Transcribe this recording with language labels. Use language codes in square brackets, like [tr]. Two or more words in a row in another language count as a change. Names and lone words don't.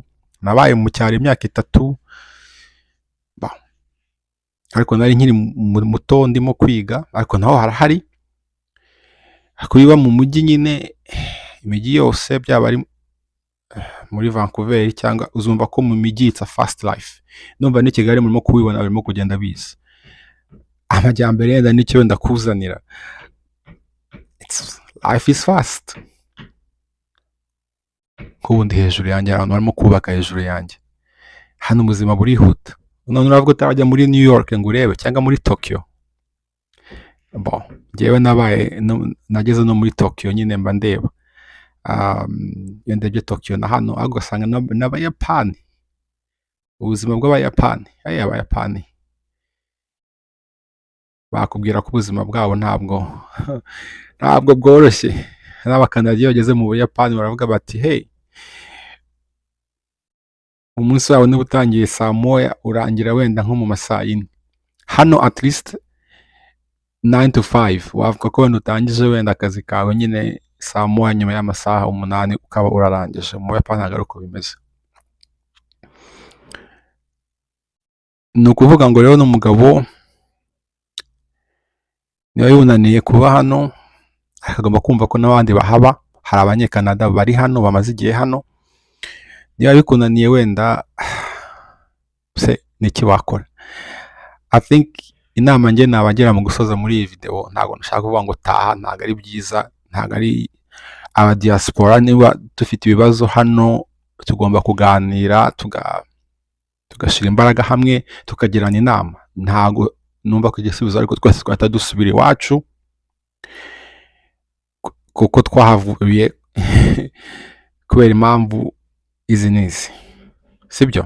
[rw] Nabaye mu cyaro imyaka 3, ariko nari nkiri muto ndimo kwiga, ariko naho harahari. Kuba mu mujyi nyine, imijyi yose byaba ari muri Vancouver cyangwa uzumva ko mu mijyi [en] it's a fast life. [rw] Numva ni Kigali murimo kubibona, barimo kugenda biza amajyambere yenda nicyo ndakuzanira. [en] Life is fast. [rw] Kubundi hejuru yanjye abantu barimo kubaka hejuru yanjye, hano ubuzima burihuta. none uravuga utarajya muri New York ngo urebe cyangwa muri Tokyo. Bon, njyewe nageze no muri Tokyo nyine mba ndeba. Iyo ndebye Tokyo na hano ahubwo ugasanga n'Abayapani, ubuzima bw'Abayapani, Abayapani bakubwira ko ubuzima bwabo ntabwo bworoshye. N'Abakanadiya bageze mu Buyapani baravuga bati hey, umunsi wawe niba utangiye saa moya urangira wenda nko mu masaa 4. Hano [en] at least 9 to 5 [rw] wavuga ko wenda utangije wenda akazi kawe nyine saa moya nyuma y'amasaha 8 ukaba urarangije. Mu Buyapani ntabwo ari uko bimeze. Ni ukuvuga ngo rero n'umugabo niba yunaniye kuba hano akagomba kumva ko n'abandi bahaba, hari Abanyekanada bari hano bamaze igihe hano. Niba bikunaniye wenda se niki wakora? [en] I think [rw] inama njye nabagira mu gusoza muri iyi video, ntabwo nashaka kuvuga ngo taha, ntabwo ari byiza, ntabwo ari aba diaspora. Niba dufite ibibazo hano tugomba kuganira, tugashira imbaraga hamwe, tukagirana inama. Ntabwo numva ko igisubizo ariko twese twahita dusubira iwacu kuko twahavuye kubera impamvu izi n'izi, sibyo?